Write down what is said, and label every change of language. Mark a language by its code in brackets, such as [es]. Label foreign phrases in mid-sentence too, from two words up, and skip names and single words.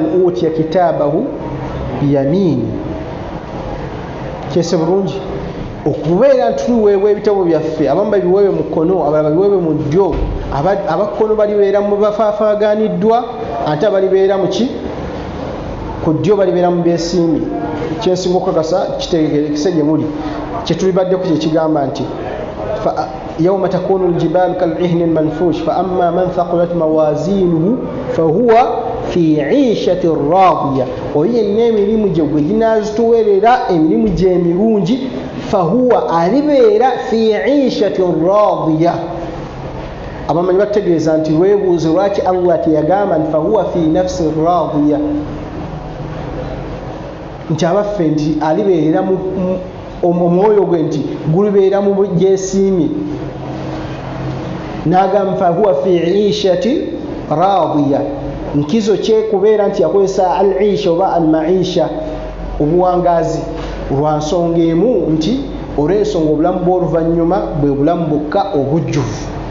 [ar] أوتي كتابه بيمينه [lg] kyese bulungi okubeera tuweebwa ebitabo byaffe abamu babiweebwe mu kkono abalala babiweebwe mu ddyo abakkono balibeera mu bafaafaaganiddwa ate abalibeera mu ki ku ddyo balibeera mu beesiimi kyensinga okukakasa kitegeerekese gye muli kyetulibaddeko kyekigamba nti [ar] يوم تكون الجبال كالعهن المنفوش فأما من ثقلت موازينه فهو في عيشة راضية [lg] وين emirimu gye gwe ginaazituweerera emirimu gye emirungi fahuwa alibeera [ar] في عيشة راضية [lg] abamanyi bategeeza nti lwebuuze lwaki Allah teyagamba nti [ar] فهو في نفس راضية [lg] nti abaffe nti alibeerera omwoyo gwe nti gulibeera mu gyesiimi nagamba [ar] فهو في عيشة راضية [lg] nkizo kye kubeera nti yakozesa al-isha oba al-maisha obuwangazi lwa nsonga emu nti olw'ensonga obulamu bw'oluvannyuma bwe bulamu bwokka obujjuvu